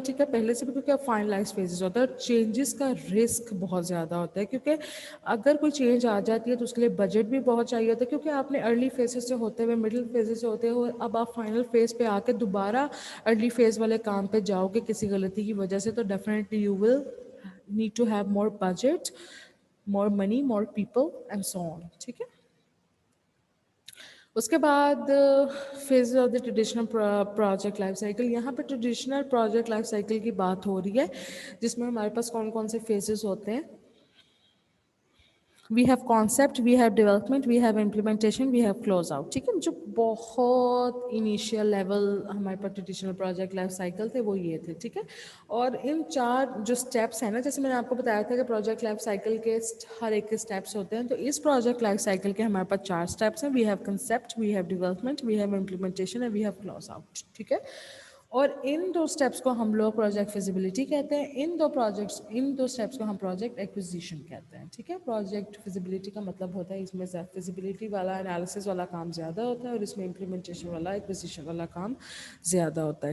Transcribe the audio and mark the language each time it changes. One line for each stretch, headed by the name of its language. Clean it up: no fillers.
Urdu: ٹھیک ہے, پہلے سے بھی, کیونکہ اب فائنلائز فیزز ہوتا ہے, اور چینجز کا رسک بہت زیادہ ہوتا ہے, کیونکہ اگر کوئی چینج آ جاتی ہے تو اس کے لیے بجٹ بھی بہت چاہیے ہوتا ہے, کیونکہ آپ نے ارلی فیزز سے ہوتے ہوئے, مڈل فیزز سے ہوتے ہوئے, اب آپ فائنل فیز پہ آ کے دوبارہ ارلی فیز والے کام پہ جاؤ گے کسی غلطی کی وجہ سے, تو definitely
English: You will need to have more budget, more money, more people and so on.
Urdu: ٹھیک ہے, اس کے بعد phase of the traditional project life cycle. یہاں پہ ٹریڈیشنل پروجیکٹ لائف سائیکل کی بات ہو رہی ہے, جس میں ہمارے پاس کون کون سے فیزز ہوتے ہیں.
English: We have concept, we have development, we have implementation, we have close out.
Urdu: ٹھیک ہے, جو بہت انیشیل لیول ہمارے پاس ٹریڈیشنل پروجیکٹ لائف سائیکل تھے وہ یہ تھے. ٹھیک ہے, اور ان 4 جو اسٹیپس ہیں نا, جیسے میں نے آپ کو بتایا تھا کہ پروجیکٹ لائف سائیکل کے ہر ایک کے اسٹیپس ہوتے ہیں, تو اس پروجیکٹ لائف سائیکل کے ہمارے پاس 4 اسٹیپس ہیں.
English: We have concept, we have development, we have implementation and we have close out.
Urdu: ٹھیک ہے, اور ان 2 اسٹیپس کو ہم لوگ پروجیکٹ فیزیبلٹی کہتے ہیں. ان 2 اسٹیپس کو ہم پروجیکٹ ایکوزیشن کہتے ہیں. ٹھیک ہے, پروجیکٹ فیزیبلٹی کا مطلب ہوتا ہے اس میں فیزیبلٹی والا انالیسس والا کام زیادہ ہوتا ہے, اور اس میں امپلیمنٹیشن والا ایکوزیشن والا کام زیادہ ہوتا ہے.